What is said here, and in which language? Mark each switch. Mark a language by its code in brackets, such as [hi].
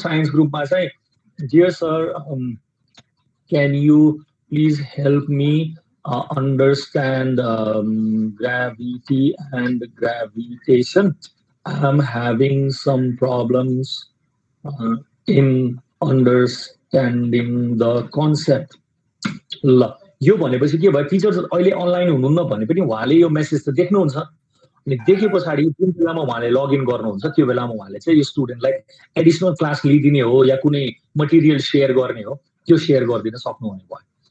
[ne] Science ग्रुपमा चाहिँ [en] Dear sir can you please help me understand gravity and gravitation. I'm having some problems in understanding the concept. [ne] ल यो भनेपछि के भयो, टिचर अहिले अनलाइन हुनुहुन्न भने पनि उहाँले यो मेसेज त देख्नुहुन्छ। अनि देखे पछाडि जुन बेलामा उहाँले लगइन गर्नुहुन्छ त्यो बेलामा उहाँले चाहिँ यो स्टुडेन्टलाई एडिसनल क्लास लिइदिने हो या कुनै मटेरियल सेयर गर्ने हो, त्यो सेयर गरिदिन सक्नुहुने भयो।